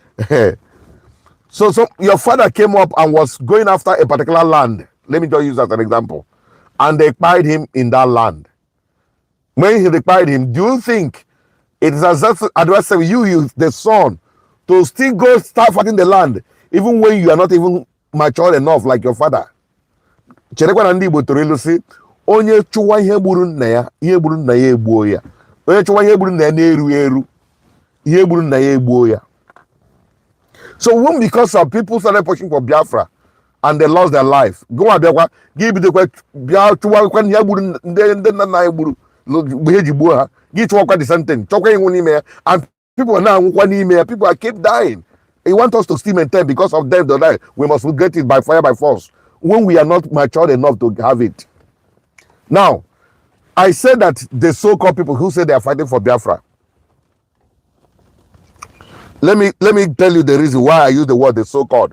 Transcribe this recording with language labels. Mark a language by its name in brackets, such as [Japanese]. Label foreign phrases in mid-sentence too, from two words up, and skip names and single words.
[English] So your father came up and was going after a particular land. Let me just use that as an example. And they acquired him in that land. When he acquired him, do you think it is advisable you, the son, to still go start fighting the land, even when you are not even mature enough like your father? [Igbo] Cherekwa na Ndigbo toro ilu si, onye chụwa ihe gburu nna ya, ihe gburu nna ya egbuo ya. Onye chụwa ihe gburu nna ya na-eru eru, ihe gburu nna ya egbuo ya. [English] So when because of people started pushing for Biafra and they lost their life, go and give the question, [Igbo] ihe gburu ndị nna ya gburu ihe ji gbuo ha, gị chụwakwa [English] the same thing, [Igbo] chọkwa ịnwụ n'ime ya, [English] and people are now [Igbo] nwụkwa n'ime ya, [English] people are keep dying. They want us to still maintain because of them to die. We must get it by fire, by force, when we are not mature enough to have it. Now, I said that the so-called people who say they are fighting for Biafra. Let me tell you the reason why I use the word the so-called.